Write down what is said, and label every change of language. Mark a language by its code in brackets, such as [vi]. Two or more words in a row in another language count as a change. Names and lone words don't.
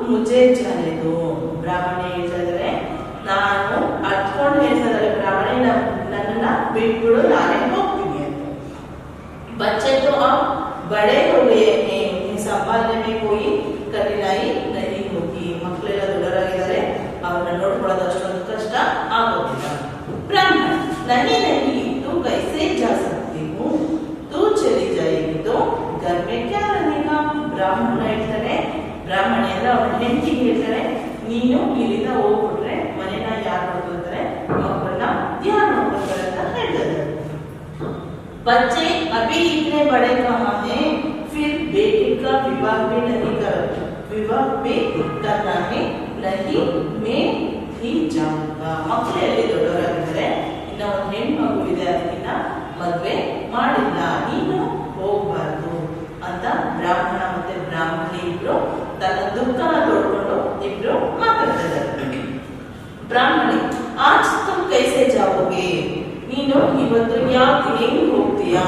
[hi] मुझे जाने दो. [kn] ಬ್ರಾಹ್ಮಣಿ ಹೇಳ್ತಾ ಇದ್ದಾರೆ, ನಾನು ಅರ್ಥಕೊಂಡು ಹೇಳ್ತಾ ಇದ್ದಾರೆ ಬ್ರಾಹ್ಮಣಿ, ನನ್ನನ್ನ ಬಿಟ್ಬಿಡು, ನಾನೇ ಹೋಗ್ತೀನಿ ಅಂತ. [hi] बच्चे तो अब बड़े हो गए हैं, उन्हें संभालने में कोई कठिनाई नहीं होगी. [kn] ಮಕ್ಕಳೆಲ್ಲ ದೊಡ್ಡವರಾಗಿದ್ದಾರೆ, ಅವ್ರನ್ನ ನೋಡ್ಕೊಳ್ಳೋದು ಅಷ್ಟೊಂದು ಕಷ್ಟ ಆಗೋದಿಲ್ಲ. ಬ್ರಾಹ್ಮಣ, [hi] नहीं नहीं तू कैसे जा सकती हूँ, तू चली जाएगी तो घर में क्या रहेगा. [kn] ಬ್ರಾಹ್ಮಣ ಹೇಳ್ತಾರೆ, ಬ್ರಾಹ್ಮಣಿ ಅಂದ್ರೆ ಅವ್ರ ಹೆಂಡತಿಗೆ ಹೇಳ್ತಾರೆ, ನೀನು ಇಲ್ಲಿಂದ ಹೋಗ್ಬಿಟ್ರೆ ಮನೆನ ಯಾರು ನೋಡ್ಕೊಳ್ತಾರೆ, ಮಕ್ಕಳನ್ನ ಯಾರು ನೋಡ್ಕೊಳ್ತಾರೆ ಅಂತ ಹೇಳ್ತಾರೆ. [hi] बच्चे अभी इतने बड़े कहाँ हैं, फिर बेटे का विवाह भी करना है, नहीं मैं ही जाऊंगा. [kn] ಮಕ್ಕಳಲ್ಲಿ ದೊಡ್ಡವರಾಗಿದ್ದಾರೆ, ಇನ್ನ ಒಂದು ಹೆಣ್ಮಗು ಇದೆ, ಅದಕ್ಕಿನ್ನ ಮದುವೆ ಮಾಡಿಲ್ಲ, ನೀನು ಹೋಗ್ಬಾರ್ದು ಅಂತ ಬ್ರಾಹ್ಮಣ ಮತ್ತೆ ಬ್ರಾಹ್ಮಣಿ ಇಬ್ರು ತನ್ನ ದುಃಖನ ತೋಡ್ಕೊಂಡು ಇಬ್ರು ಮಾತಾಡ್ತಿದ್ದಾರೆ. ಬ್ರಾಹ್ಮಣಿ, [hi] आज तुम कैसे जाओगे, [kn] ನೀನು ಇವತ್ತು ಯಾಕೆ ಹೆಂಗ್ ಹೋಗ್ತೀಯಾ.